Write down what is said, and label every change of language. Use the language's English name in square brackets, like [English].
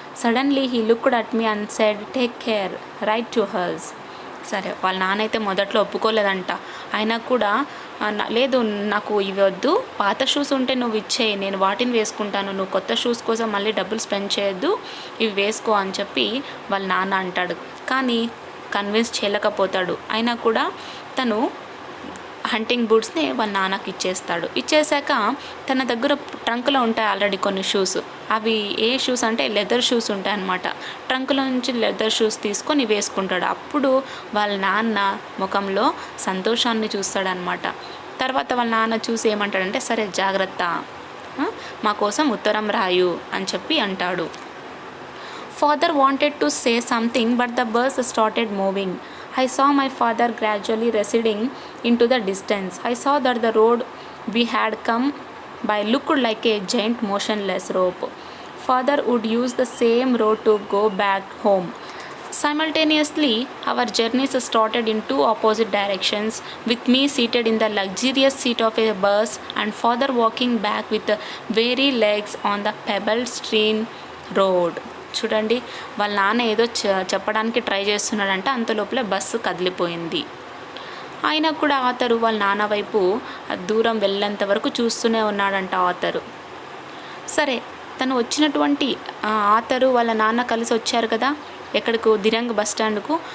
[English] Suddenly, he looked at me and said, "Take care. Write to us." [Telugu] సరే, వాళ్ళ నాన్న అయితే మొదట్లో ఒప్పుకోలేదంట. అయినా కూడా, లేదు నాకు ఇవి వద్దు, పాత షూస్ ఉంటే నువ్వు ఇచ్చేయి, నేను వాటిని వేసుకుంటాను, నువ్వు కొత్త షూస్ కోసం మళ్ళీ డబ్బులు స్పెండ్ చేయొద్దు, ఇవి వేసుకో అని చెప్పి వాళ్ళ నాన్న అంటాడు. కానీ కన్విన్స్ చేయలేకపోతాడు. అయినా కూడా తను హంటింగ్ బూట్స్ని వాళ్ళ నాన్నకి ఇచ్చేసాక తన దగ్గర ట్రంక్లో ఉంటాయి ఆల్రెడీ కొన్ని షూస్. అవి ఏ షూస్ అంటే లెదర్ షూస్ ఉంటాయి అన్నమాట. ట్రంక్లో నుంచి లెదర్ షూస్ తీసుకొని వేసుకుంటాడు. అప్పుడు వాళ్ళ నాన్న ముఖంలో సంతోషాన్ని చూస్తాడనమాట. తర్వాత వాళ్ళ నాన్న చూసి ఏమంటాడంటే, సరే జాగ్రత్త, మా కోసం ఉత్తరం రాయు అని చెప్పి అంటాడు. [English] Father wanted to say something, but the bus started moving. I saw my father gradually receding into the distance. I saw that the road we had come by looked like a giant motionless rope. Father would use the same road to go back home. Simultaneously, our journeys started in two opposite directions, with me seated in the luxurious seat of a bus and father walking back with weary legs on the pebble-strewn road. [Telugu] చూడండి, వాళ్ళ నాన్న ఏదో చెప్పడానికి try చేస్తున్నాడంట. అంత లోపలే bus కదిలిపోయింది. అయినా కూడా author వాళ్ళ నాన్న వైపు దూరం వెళ్ళేంత వరకు చూస్తూనే ఉన్నాడంట ఆథరు. సరే, తను వచ్చినటువంటి ఆథరు వాళ్ళ నాన్న కలిసి వచ్చారు కదా ఎక్కడికు, దిరంగ్ బస్ స్టాండ్కు.